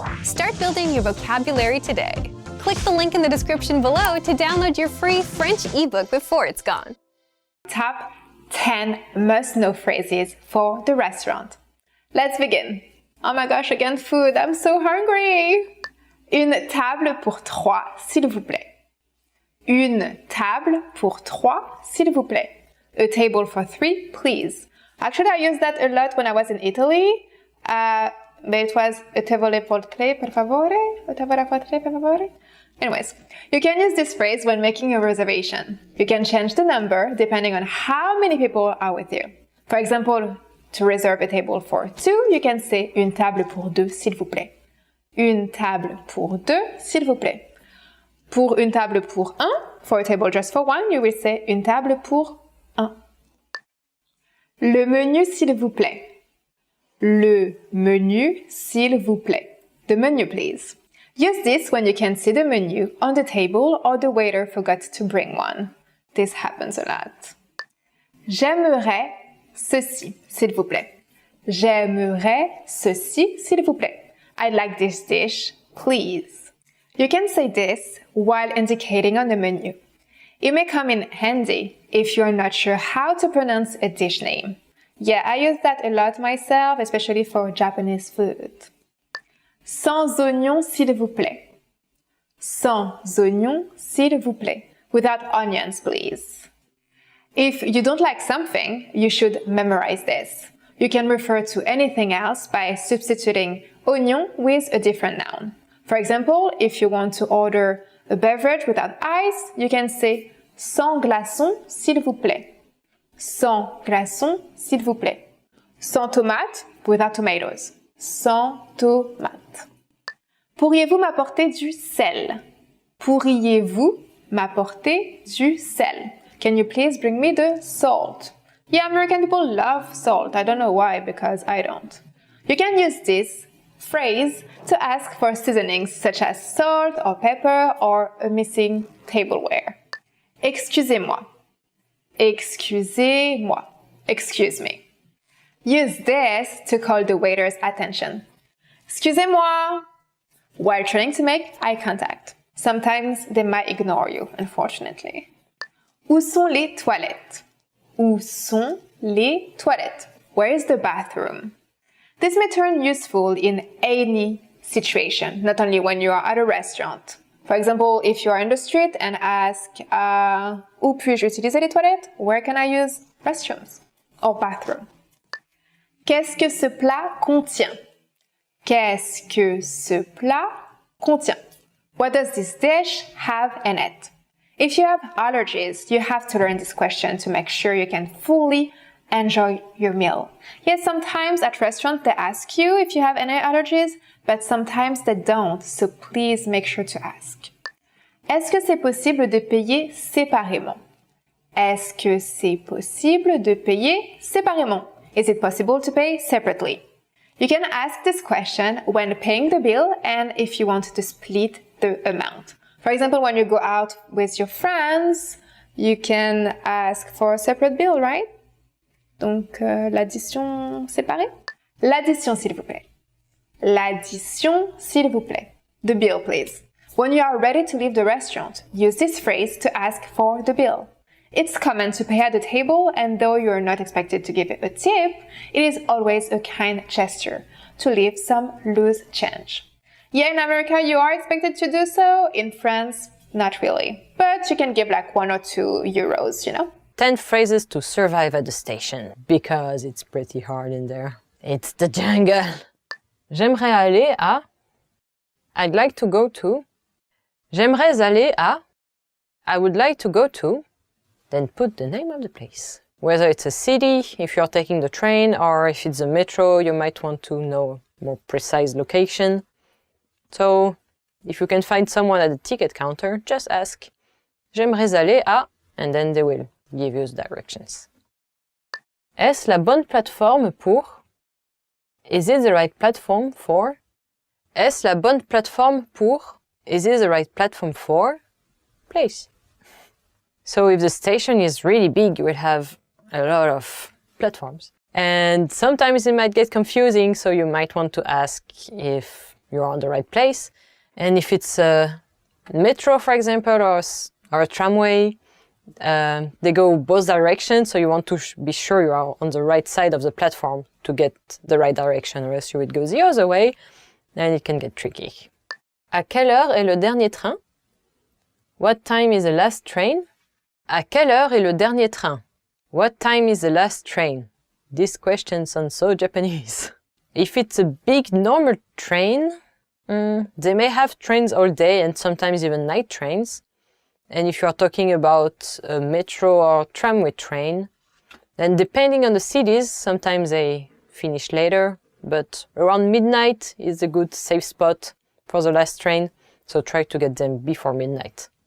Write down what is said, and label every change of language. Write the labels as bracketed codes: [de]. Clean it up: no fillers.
[en] Start building your vocabulary today. Click the link in the description below to download your free French ebook before it's gone. Top 10 must-know phrases for the restaurant. Let's begin. Oh my gosh, again food, I'm so hungry! [fr] Une table pour trois, s'il vous plaît. Une table pour trois, s'il vous plaît. [en] A table for three, please. Actually, I used that a lot when I was in Italy. But it was [it] a tavole por tre, per favore? A tavola por tre, per favore? [en] Anyways, you can use this phrase when making a reservation. You can change the number depending on how many people are with you. For example, to reserve a table for two, you can say [fr] une table pour deux, s'il vous plaît. [en] Une table pour deux, s'il vous plaît. Pour une table pour un, for a table just for one, you will say une table pour un. [fr] Le menu, s'il vous plaît. Le menu, s'il vous plaît. [en] The menu, please. Use this when you can see the menu on the table or the waiter forgot to bring one. This happens a lot. [fr] J'aimerais ceci, s'il vous plaît. J'aimerais ceci, s'il vous plaît. [en] I'd like this dish, please. You can say this while indicating on the menu. It may come in handy if you're not sure how to pronounce a dish name. Yeah, I use that a lot myself, especially for Japanese food. [fr] Sans oignon, s'il vous plaît. Sans oignon, s'il vous plaît. [en] Without onions, please. If you don't like something, you should memorize this. You can refer to anything else by substituting oignon with a different noun. For example, if you want to order a beverage without ice, you can say [fr] sans glaçons, s'il vous plaît. Sans glaçons, s'il vous plaît. Sans tomate, [en] without tomatoes. [fr] Sans tomate. Pourriez-vous m'apporter du sel? Pourriez-vous m'apporter du sel? [en] Can you please bring me the salt? Yeah, American people love salt. I don't know why, because I don't. You can use this phrase to ask for seasonings such as salt or pepper or a missing tableware. [fr] Excusez-moi. Excusez-moi. [en] Excuse me. Use this to call the waiter's attention. Excusez-moi. While trying to make eye contact. Sometimes they might ignore you, unfortunately. [fr] Où sont les toilettes? Où sont les toilettes? [en] Where is the bathroom? This may turn useful in any situation, not only when you are at a restaurant. For example, if you are in the street and ask, [fr] où puis-je utiliser les toilettes? [en] Where can I use restrooms or bathroom? [fr] Qu'est-ce que ce plat contient? Qu'est-ce que ce plat contient? [en] What does this dish have in it? If you have allergies, you have to learn this question to make sure you can fully enjoy your meal. Yes, sometimes at restaurants they ask you if you have any allergies, but sometimes they don't, so please make sure to ask. [fr] Est-ce que c'est possible de payer séparément? Est-ce que c'est possible de payer séparément? [en] Is it possible to pay separately? You can ask this question when paying the bill and if you want to split the amount. For example, when you go out with your friends, you can ask for a separate bill, right? [fr] Donc, l'addition séparée? L'addition, s'il vous plaît. L'addition, s'il vous plaît. [en] The bill, please. When you are ready to leave the restaurant, use this phrase to ask for the bill. It's common to pay at the table, and though you are not expected to give a tip, it is always a kind gesture to leave some loose change. Yeah, in America, you are expected to do so. In France, not really. But you can give like 1 or 2 euros, you know? 10 phrases to survive at the station, because it's pretty hard in there. It's the jungle. [fr] J'aimerais aller à. [en] I'd like to go to. [fr] J'aimerais aller à. [en] I would like to go to. Then put the name of the place. Whether it's a city, if you're taking the train, or if it's a metro, you might want to know more precise location. So, if you can find someone at the ticket counter, just ask, [fr] J'aimerais aller à, [en] and then they will give you the directions. [fr] Est-ce la bonne plateforme pour? [en] Is it the right platform for? [fr] Est-ce la bonne plateforme pour? [en] Is it the right platform for? Place. So if the station is really big, you will have a lot of platforms. And sometimes it might get confusing, so you might want to ask if you're on the right place. And if it's a metro, for example, or a tramway, they go both directions, so you want to be sure you are on the right side of the platform to get the right direction, or else you would go the other way, and it can get tricky. [fr] À quelle heure est le dernier train? [en] What time is the last train? [fr] À quelle heure est le dernier train? [en] What time is the last train? This question sounds so Japanese. If it's a big normal train, they may have trains all day and sometimes even night trains. And if you are talking about a metro or tramway train, then depending on the cities, sometimes they finish later, but around midnight is a good safe spot for the last train, so try to get them before midnight.